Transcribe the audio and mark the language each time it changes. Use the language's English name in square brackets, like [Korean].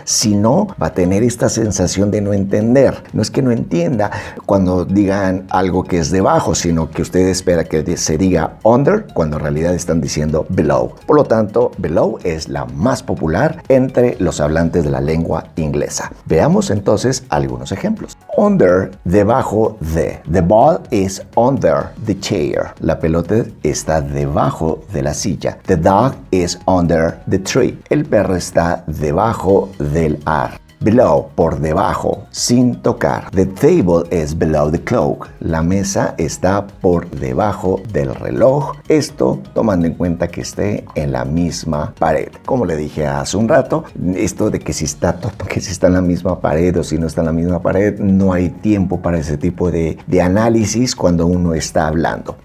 [Spanish] Si no, va a tener esta sensación de no entender. No es que no entienda cuando digan algo que es debajo, sino que usted espera que se diga under, cuando en realidad están diciendo below. Por lo tanto, below es la más popular entre los hablantes de la lengua inglesa. Veamos entonces algunos ejemplos. Under, debajo de. [English] The ball is under the chair. [Spanish] La pelota está debajo de la silla. [English] The dog is under the tree. [Spanish] El perro está debajo del árbol. Below, por debajo, sin tocar. [English] The table is below the clock. [Spanish] La mesa está por debajo del reloj. Esto tomando en cuenta que esté en la misma pared. Como le dije hace un rato, esto de que si está en la misma pared o si no está en la misma pared, no hay tiempo para ese tipo de análisis cuando uno está hablando.